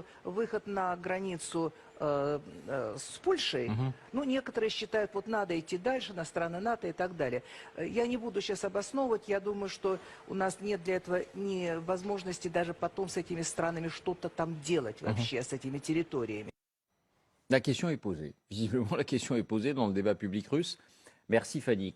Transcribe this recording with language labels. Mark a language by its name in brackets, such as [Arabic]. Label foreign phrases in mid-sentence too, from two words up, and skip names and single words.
[Russian] выход на границу с Польшей, Мгм. ну, некоторые считают, вот надо идти дальше, на страны НАТО и так далее. Я не буду сейчас обосновывать, я думаю, что у нас нет для этого ни возможности даже потом с этими странами что-то там делать вообще, с этими территориями. [French] La question est posée. Visiblement, la question est posée dans le débat public russe. Merci Fanny.